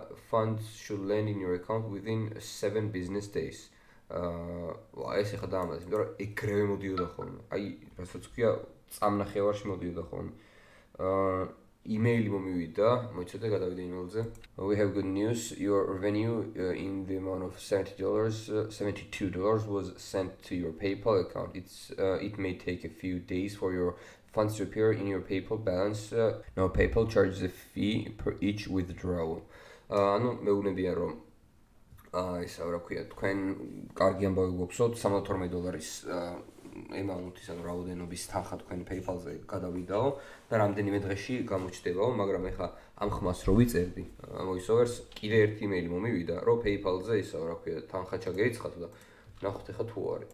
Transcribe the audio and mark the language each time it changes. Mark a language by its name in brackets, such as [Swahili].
[English] Funds should land in your account within 7 business days. [Georgian] ეს ახლა დაამატეთ, იმიტომ რომ ეგრევე მოდიოდა ხოლმე. აი, რასაც ქვია, წამნახევარში მოდიოდა ხოლმე. Email მომივიდა, მოიცადე გადავიდე email-ზე. [English] We have good news. Your revenue in the amount of $72 was sent to your PayPal account. It may take a few days for your funds to appear in your PayPal balance. Now PayPal charges a fee per each withdrawal. [Georgian] ანუ მეუბნებიან რომ ისა რა ქვია, თქვენ კარგი ამბავი გვაქვსოთ $72 ემაუნტის, ანუ რაოდენობის თანხა თქვენ PayPal-ზე გადავიდაო და რამდენიმე დღეში გამოჩნდებაო, მაგრამ ეხლა ამ ხმას რო ვიწერდი, voice-overs კიდე ერთი იმეილი მომივიდა, რომ PayPal-ზე ისა რა ქვია, თანხა ჩაგერიცხათ და ნახოთ ეხლა თუ არის.